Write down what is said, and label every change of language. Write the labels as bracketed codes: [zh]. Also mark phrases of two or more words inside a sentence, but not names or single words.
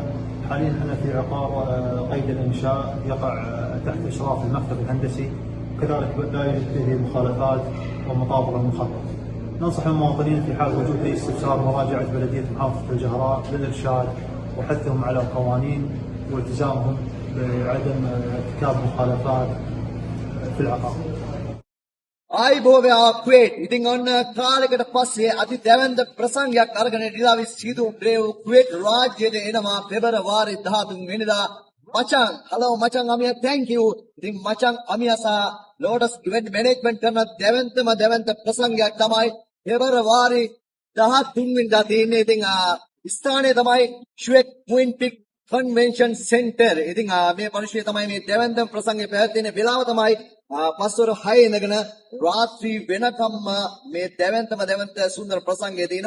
[ar] حاليا احنا في عقار قيد الإنشاء يقع تحت إشراف المكتب الهندسي، كذلك لا يوجد فيه مخالفات ومطابق للمخطط. ننصح المواطنين في حال وجود أي استفسار مراجعة بلدية محافظة الجهراء للإرشاد وحثهم على القوانين والتزامهم بعدم ارتكاب مخالفات في العقار. [si] ආයිබෝවයා කුවේට් ඉතින් ඔන්න කාලයකට පස්සේ අති දැවැන්ත ප්‍රසංගයක් අරගෙන ඩිලාවි සීදු බ්‍රේව් කුවේට් රාජ්‍යයට එනවා පෙබරවාරි 13 වෙනිදා. මචං hello මචං අමියා [en] thank you. [si] ඉතින් මචං අමියා සහ ලෝටස් ඉවෙන්ට් මැනේජ්මන්ට් කරන දැවැන්ත ප්‍රසංගයක් තමයි පෙබරවාරි 13 වෙනිදා තියෙන්නේ. ඉතින් ස්ථානය තමයි ෂුවෙක් ක්වීන් පික් කන්වෙන්ෂන් සෙන්ටර්. ඉතින් මේ පරිශ්‍රය තමයි මේ දැවැන්ත ප්‍රසංගය පැවැත්වෙන වෙලාව තමයි පස්වර 6 ඉඳගෙන රාත්‍රී වෙනකම්ම මේ දැවැන්ත සුන්දර ප්‍රසංගය තියෙනවා.